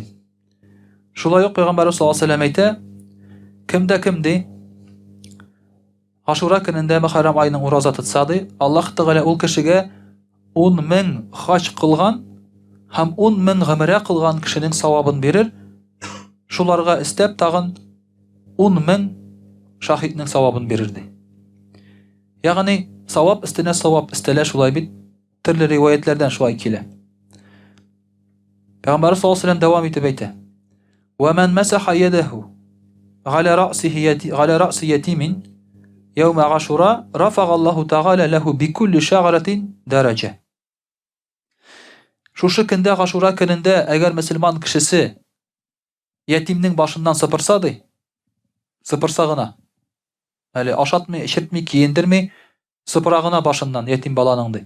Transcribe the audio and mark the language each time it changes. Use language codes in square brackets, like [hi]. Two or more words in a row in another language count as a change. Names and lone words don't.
[tt] Шулай ук Пәйгамбәр [ar] صلى الله عليه وسلم [tt] әйтә: "Кем ди Ашура көнендә Мөхәррәм айының ураза тотса ди, Аллаһ Тәгалә ул кешегә 10,000 хаҗ кылган һәм 10,000 гомрә кылган кешенең савабын бирер. Шуларга истәп тагын 10,000 шаһидның савабын бирерди." Ягъни савап өстенә савап өстәлә, шулай бит төрле риваятләрдән шулай килә. Пәйгамбәр [ar] صلى الله عليه وسلم [tt] дәвам итеп әйтә: [ar] "ومن مسح يده على رأس يتيم يوم عاشوراء رفع الله تعالى له بكل شعرة درجة." [tt] Шушы көндә Ашура көнендә әгәр мөселман кешесе ятимнең башыннан сыпырса ди, сыпырса гына, әле ашатмый, эчертмий, киендермей, сыпыра гына башыннан ятим баланың ди.